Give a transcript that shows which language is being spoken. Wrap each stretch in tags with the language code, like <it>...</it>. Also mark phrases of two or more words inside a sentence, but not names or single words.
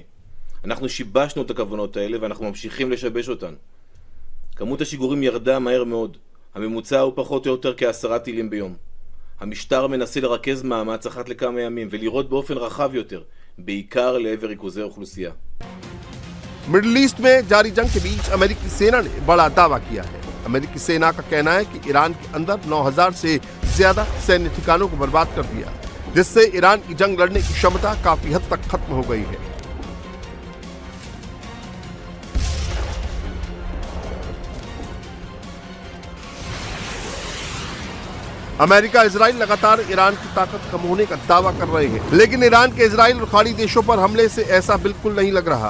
<he>אנחנו שיבשנו את הכוונות האלה, ואנחנו ממשיכים לשבש אותן. כמות השיגורים ירדה מהר מאוד. הממוצע הוא פחות או יותר כ10 טילים ביום. המשטר מנסה לרכז מאמץ אחת לכמה ימים ולירות באופן רחב יותר, בעיקר לעבר ריכוזי אוכלוסייה.</he> <hi>मिडिल ईस्ट में जारी जंग के बीच अमेरिकी सेना ने बड़ा दावा किया है। अमेरिकी सेना का कहना है कि ईरान के अंदर 9000 से ज्यादा सैन्य ठिकानों को बर्बाद कर दिया, जिससे ईरान की जंग लड़ने की क्षमता काफी हद तक खत्म हो गई है। अमेरिका इजराइल लगातार ईरान की ताकत कम होने का दावा कर रहे हैं, लेकिन ईरान के इजराइल और खाड़ी देशों पर हमले से ऐसा बिल्कुल नहीं लग रहा।</hi>